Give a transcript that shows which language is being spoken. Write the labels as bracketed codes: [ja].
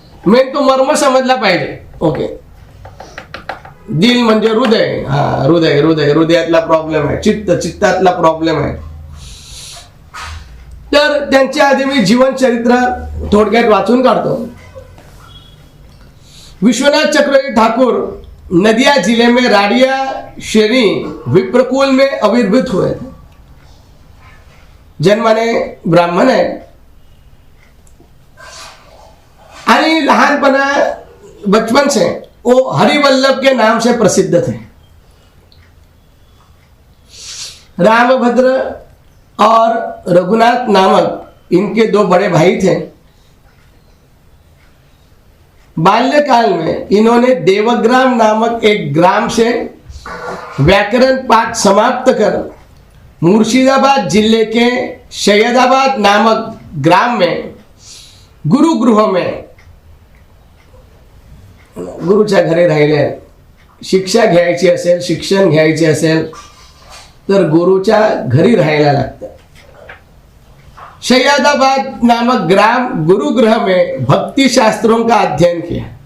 [mr] Main तो मर्म समजला पाहिजे. ओके, दिल म्हणजे हृदय, हा हृदय, हृदय, हृदयातला प्रॉब्लेम आहे, चित्तातला प्रॉब्लेम आहे. तर त्यांच्या आधी मी जीवनचरित्र थोडक्यात वाचून काढतो. [hi] विश्वनाथ चक्रवर्ती ठाकुर नदिया जिले में राडिया श्रेणी विप्रकुल में आविर्भूत हुए थे. जन्माने ब्राह्मण है [mr] आणि लहानपना [hi] बचपन से वो हरिवल्लभ के नाम से प्रसिद्ध थे. रामभद्र और रघुनाथ नामक इनके 2 बड़े भाई थे. बाल्यकाल में इन्होंने देवग्राम नामक एक ग्राम से व्याकरण पाठ समाप्त कर मुर्शिदाबाद जिले के सैयदाबाद नामक ग्राम में गुरुगृह में, [mr] गुरुच्या घरी राहिले. शिक्षा घ्यायची असेल, शिक्षण घ्यायचे असेल तर गुरुच्या घरी राहायला लागतं. [hi] शैयदाबाद नामक ग्राम गुरुगृह में भक्ति शास्त्रों का अध्ययन किया।